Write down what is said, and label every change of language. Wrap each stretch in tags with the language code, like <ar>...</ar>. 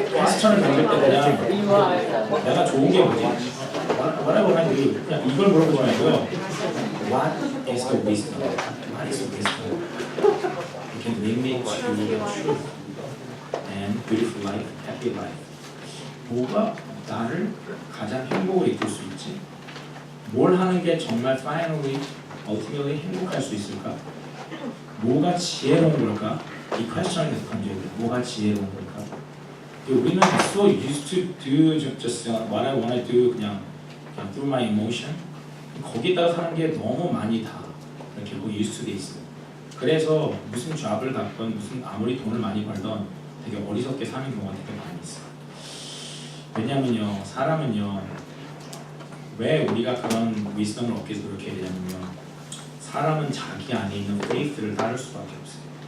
<ko>퀘스천을 던질 때 그냥 내가 좋은 게 뭐지? 뭐라고 하는지 그냥 이걸 물어보지 말고요.</ko> <en>What is the wisdom? What is the wisdom? You can lead me to the truth and beautiful life, happy life.</en> <ko>뭐가 나를 가장 행복으로 이끌 수 있지? 뭘 하는 게 정말</ko> <en>finally, ultimately</en> <ko>행복할 수 있을까? 뭐가 지혜로운 걸까? 이 퀘스천을 계속 던져야 돼요. 뭐가 지혜로운 걸까? 우리는</ko> <en>so used to do just what I want to do</en> <ko>그냥</ko> <en>through my emotion</en> <ko>거기다가 사는 게 너무 많이 다 이렇게</ko> <en>used to</en> <ko>돼 있어요. 그래서 무슨 잡을 갖건 무슨 아무리 돈을 많이 벌던 되게 어리석게 사는 경우가 되게 많이 있어요. 왜냐면요 사람은요 왜 우리가 그런 위스덤을 얻기 위해서 그렇게 해야 되냐면요 사람은 자기 안에 있는 페이스를 따를 수밖에 없어요.</ko>